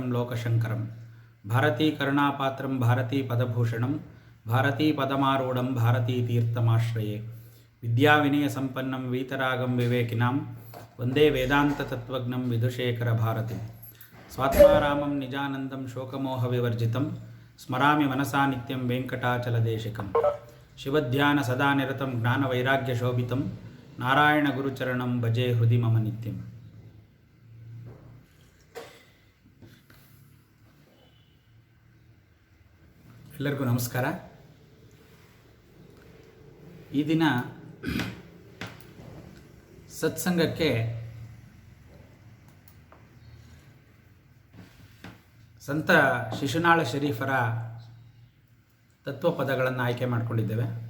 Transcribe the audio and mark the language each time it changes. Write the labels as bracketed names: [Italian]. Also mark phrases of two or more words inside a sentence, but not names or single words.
[Sanskrit] ಲೋಕಶಂಕರಂ ಭಾರತೀಕರುಣಾಪಾತ್ರಂ ಭಾರತೀಪದಭೂಷಣಂ ಭಾರತೀಪದಮಾರೂಢಂ ಭಾರತೀತೀರ್ಥಮಾಶ್ರಯೇ ವಿದ್ಯಾವಿನಯಸಂಪನ್ನಂ ವೀತರಾಗಂ ವಿವೇಕಿನಾಂ ವಂದೇ ವೇದಾಂತತತ್ವಜ್ಞಂ ವಿದುಷೇಖರಭಾರತಿಂ ಸ್ವಾತ್ಮಾರಾಮಂ ನಿಜಾನಂದಂ ಶೋಕಮೋಹವಿವರ್ಜಿತಂ ಸ್ಮರಾಮಿ ಮನಸಾ ನಿತ್ಯಂ ವೆಂಕಟಾಚಲದೇಶಿಕಂ ಶಿವಧ್ಯಾನ ಸದಾ ನಿರತಂ ಜ್ಞಾನವೈರಾಗ್ಯಶೋಭಿತಂ ನಾರಾಯಣಗುರುಚರಣಂ ಭಜೆ ಹೃದಿ ಮಮ ನಿತ್ಯಂ. [Kannada] ಎಲ್ಲರಿಗೂ ನಮಸ್ಕಾರ. ಈ ದಿನ ಸತ್ಸಂಗಕ್ಕೆ ಸಂತ ಶಿಶುನಾಳ ಶರೀಫರ ತತ್ವಪದಗಳನ್ನು ಆಯ್ಕೆ ಮಾಡಿಕೊಂಡಿದ್ದೇವೆ.